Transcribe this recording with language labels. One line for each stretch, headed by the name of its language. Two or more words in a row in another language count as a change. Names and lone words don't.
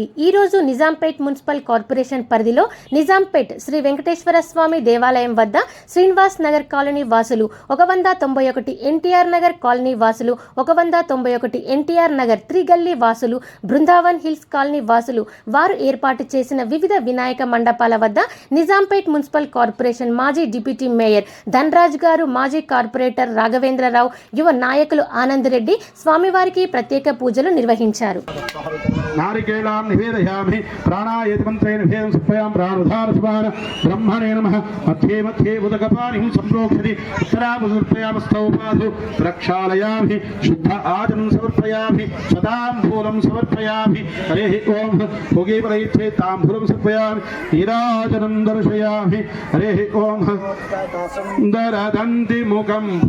Telugu: ఈరోజు నిజాంపేట్ మున్సిపల్ కార్పొరేషన్ పరిధిలో నిజాంపేట్ శ్రీ వెంకటేశ్వర స్వామి దేవాలయం వద్ద శ్రీనివాస్ నగర్ కాలనీ వాసులు 191 ఎన్టీఆర్ నగర్ కాలనీ వాసులు 191 ఎన్టీఆర్ నగర్ త్రిగల్లీ వాసులు బృందావన్ హిల్స్ కాలనీ వాసులు వారు ఏర్పాటు చేసిన వివిధ వినాయక మండపాల వద్ద నిజాంపేట్ మున్సిపల్ కార్పొరేషన్ మాజీ డిప్యూటీ మేయర్ ధనరాజ్ గారు, మాజీ కార్పొరేటర్ రాఘవేంద్రరావు, యువ నాయకులు ఆనంద్ రెడ్డి స్వామివారికి ప్రత్యేక పూజలు నిర్వహించారు.
Sanskrit: नारिकेलां निवेदयामि प्राणायति मन्त्रेण निवेदं समर्पयामि प्राणोद्धारसुभान ब्रह्मणे नमः मध्ये मध्ये उदकपानिं सम्प्रोक्षति उत्तरामुदर्पयामि स्तौपाधु प्रक्षालयामि शुद्ध आचनं समर्पयामि सदाम्बूलं समर्पयामि हरिः ओं भोगीपरैच्छे ताम्बूलं समर्पयामि नीराजनं दर्शयामि हरिः ओं दरदन्ति मुखं